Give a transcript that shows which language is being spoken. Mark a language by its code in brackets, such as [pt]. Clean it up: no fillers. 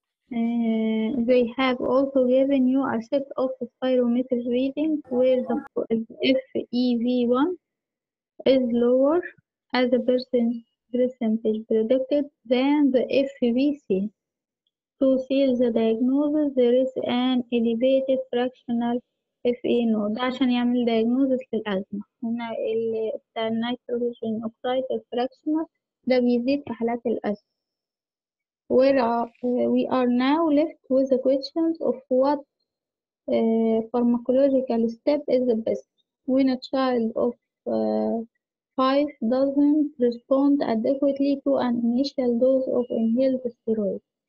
[en] They have also given you a set of spirometer readings where the FEV1 is lower as a percentage predicted than the FVC. To seal the diagnosis, there is an elevated fractional FE node. [ar] ده عشان يعمل diagnosis للأزمة. هنا بتاع النيتروجين أوكسيد الفراكشنال ده بيزيد في حالات الأزمة. [en] We are now left with the questions of what pharmacological step is the best when a child of 5 doesn't respond adequately to an initial dose of inhaled steroid.